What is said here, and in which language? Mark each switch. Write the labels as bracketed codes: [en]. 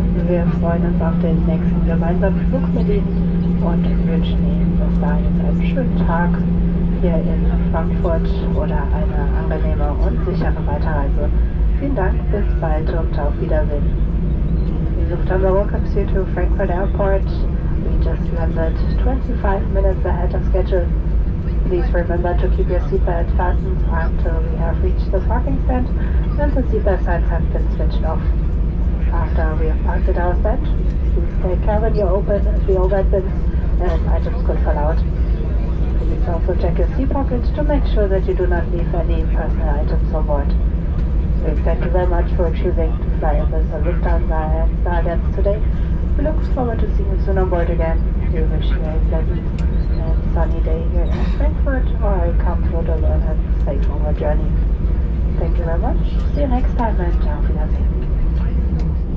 [de] Wir freuen uns auf den nächsten gemeinsamen Flug mit Ihnen und wünschen Ihnen bis dahin einen schönen Tag hier in Frankfurt oder eine angenehme und sichere Weiterreise. Vielen Dank, bis bald und auf Wiedersehen. [en] Lufthansa welcomes you to Frankfurt Airport. We just landed 25 minutes ahead of schedule. Please remember to keep your seatbelt fastened until we have reached the parking stand and the seatbelt signs have been switched off. After we have parked at our stand, please take care when you open the overhead bins and items could fall out. Please also check your seat pockets to make sure that you do not leave any personal items on board. We thank you very much for choosing to fly with the Lufthansa and Starlink today. We look forward to seeing you soon on board again. We wish you a pleasant and sunny day here in Frankfurt or a comfortable and safe forward journey. Thank you very much. See you next time and [de] auf Wiedersehen.